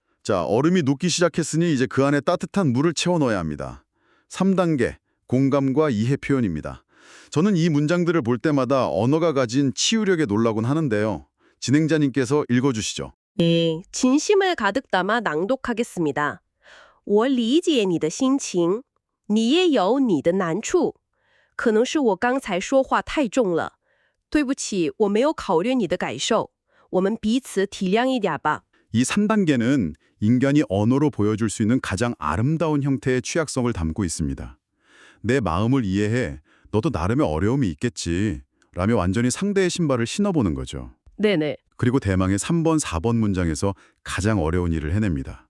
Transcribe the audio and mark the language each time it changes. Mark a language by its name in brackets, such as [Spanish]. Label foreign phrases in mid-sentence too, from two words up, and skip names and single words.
[Korean] 자, 얼음이 녹기 시작했으니 이제 그 안에 따뜻한 물을 채워 넣어야 합니다. 3단계, 공감과 이해 표현입니다. 저는 이 문장들을 볼 때마다 언어가 가진 치유력에 놀라곤 하는데요. 진행자님께서 읽어주시죠. 네, 진심을 가득 담아 낭독하겠습니다. [Chinese] 我理解你的心情，你也有你的难处，可能是我刚才说话太重了，对不起，我没有考虑你的感受，我们彼此体谅一点吧。 [Korean] 이 3단계는 인간이 언어로 보여줄 수 있는 가장 아름다운 형태의 취약성을 담고 있습니다. 내 마음을 이해해. 너도 나름의 어려움이 있겠지. 라며 완전히 상대의 신발을 신어보는 거죠. 네네. 그리고 대망의 3번, 4번 문장에서 가장 어려운 일을 해냅니다.